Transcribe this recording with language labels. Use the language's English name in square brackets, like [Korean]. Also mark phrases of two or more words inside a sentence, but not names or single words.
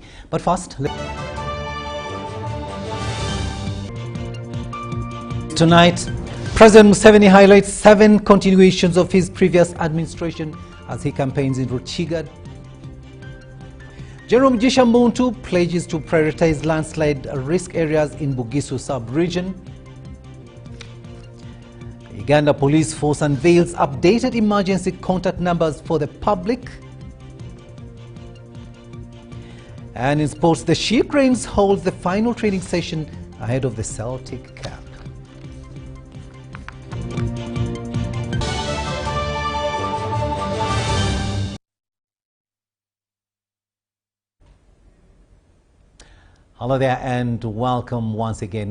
[English] But first, tonight, President Museveni highlights 7 continuations of his previous administration as he campaigns in Ruchiga. General Mugisha Muntu pledges to prioritize landslide risk areas in Bugisu sub-region. Uganda Police Force unveils updated emergency contact numbers for the public. And in sports, the She Cranes holds the final training session ahead of the Celtic camp. Hello there and welcome once again.